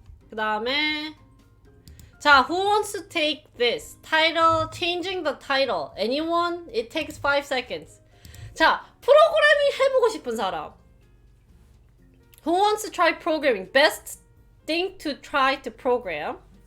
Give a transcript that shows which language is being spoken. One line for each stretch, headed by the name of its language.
Korean: 그 다음에 자,
English: who wants to take this? Title, changing the title. Anyone? It takes 5 seconds.
Korean: 자, 프로그래밍 해보고 싶은 사람.
English: Who wants to try programming? Best thing to try to program.